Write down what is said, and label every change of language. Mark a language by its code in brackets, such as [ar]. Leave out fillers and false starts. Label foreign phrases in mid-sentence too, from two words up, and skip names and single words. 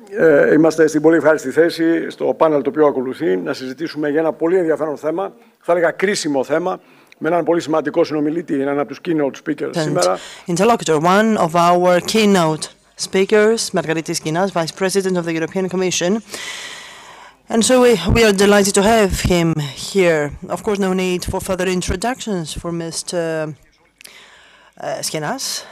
[el] Είμαστε στην πολύ ευχάριστη θέση, στο πάνελ το οποίο ακολουθεί, να συζητήσουμε για ένα πολύ ενδιαφέρον θέμα, θα έλεγα κρίσιμο θέμα, με έναν πολύ σημαντικό συνομιλήτη, έναν από τους [en] keynote speakers [el] σήμερα. [en] Interlocutor, one of our keynote speakers, Μαργαρίτης Σχοινάς, Vice President of the European Commission. And so we are delighted to have him here. Of course, no need for further introductions for Mr. Schionas.